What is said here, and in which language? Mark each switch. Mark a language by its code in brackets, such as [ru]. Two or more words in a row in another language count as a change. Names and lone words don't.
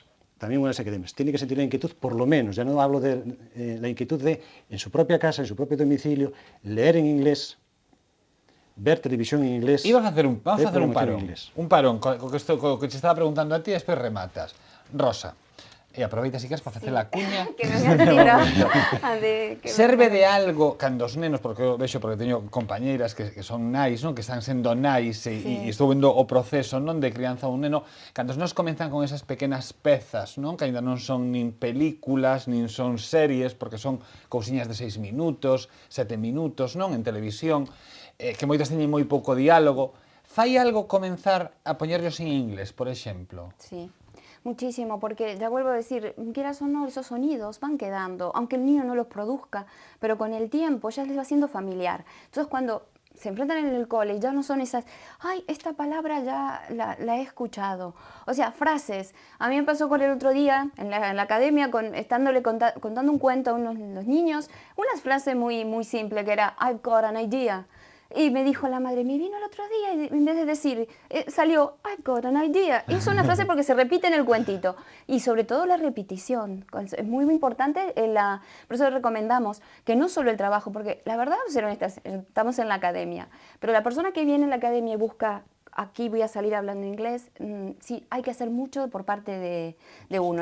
[es] También mueren las academias. Tiene que sentir la inquietud, por lo menos, ya no hablo de la inquietud de, en su propia casa, en su propio domicilio, leer en inglés, ver televisión en inglés. Y vamos a hacer un programación parón. en inglés. [gl] Un parón, co que te estaba preguntando a ti, e despois rematas. Rosa, e aproveita si queres para facer a cuña. [es] Que me había tirado. [gl] Serve de algo cando os nenos, porque eu vexo, porque teño compañeiras que son nais, non? Que están sendo nais e estou vendo o proceso, non, de crianza dun neno, cando os nenos comenzan con esas pequenas pezas, non? Que aínda non son nin películas, nin son series, porque son cousiñas de 6 minutos, 7 minutos, non? En televisión, que moitas teñen moi pouco diálogo. Fai algo comenzar a poñerlos en inglés, por exemplo? [es] Sí. Muchísimo, porque ya vuelvo a decir, quieras o no, esos sonidos van quedando, aunque el niño no los produzca, pero con el tiempo ya les va siendo familiar. Entonces cuando se enfrentan en el cole y ya no son esas, ay, esta palabra ya la he escuchado. O sea, frases. A mí me pasó con el otro día en la academia, estándole contando un cuento a los niños, una frase muy, muy simple que era, [en] I've got an idea. [es] Y me dijo la madre, me vino el otro día y en vez de decir, salió, [en] I've got an idea. [es] Y es una frase porque se repite en el cuentito. Y sobre todo la repetición. Es muy importante, por eso recomendamos que no solo el trabajo, porque la verdad, ser honestas, estamos en la academia, pero la persona que viene en la academia y busca, aquí voy a salir hablando inglés, sí, hay que hacer mucho por parte de uno.